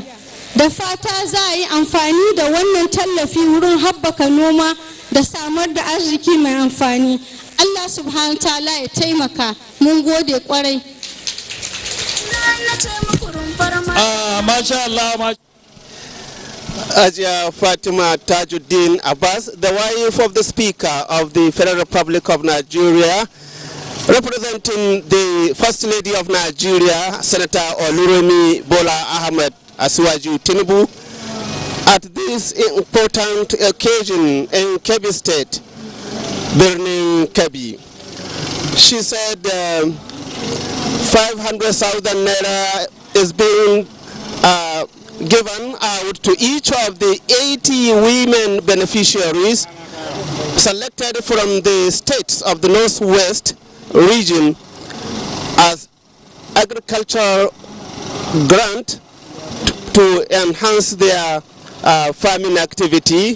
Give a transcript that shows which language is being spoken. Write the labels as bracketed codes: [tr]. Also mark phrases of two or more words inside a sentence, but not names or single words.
[ha] Da fata za a yi amfani da wannan tallafi wurin haɓaka noma da samar da arziki mai amfani. [ar] Allah subhanahu wa ta'ala [ha] ya taimaka. Mun gode kwarai. [ar] Masha Allah. [ha] Ajia Fatima Tajuddin Abbas, [en] the wife of the Speaker of the Federal Republic of Nigeria, representing the First Lady of Nigeria, Senator Oluremi Bola Ahmed Asiwaju Tinubu, at this important occasion in Kebbi State, Birnin Kebbi. She said 500,000 naira is being given out to each of the 80 women beneficiaries selected from the states of the Northwest region as agricultural grant to enhance their farming activity.